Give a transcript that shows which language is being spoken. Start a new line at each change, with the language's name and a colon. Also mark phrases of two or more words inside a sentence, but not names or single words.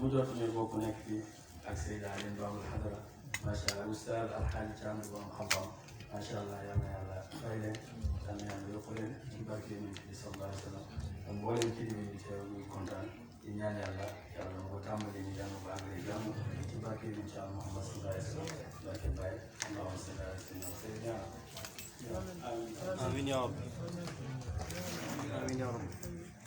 Wolof: jot ñu bokk nekk fii ak Seydi Aliou Babul Hadara
Arabic: ما شاء الله
Wolof: oustaz Alxaaji Thiam di borom xam-xam
Arabic: ما شاء الله
Wolof: yal na yàlla fay leen yal na yàlla yokk leen ci barke Yonent bi
Arabic: صلى الله عليه وسلم
Wolof: ak mboolem kilifa yi teew ñu kontaan di ñaan yàlla mu ko tàmbali ñu jàng ba àggale jàmm ci barke Yonent bi Muhammad
Arabic: صلى الله عليه وسلم
Wolof: barke Baye
Arabic: اللهم صل على سيدنا
Wolof: آمين
Arabic: آمين يا رب. آمين يا رب.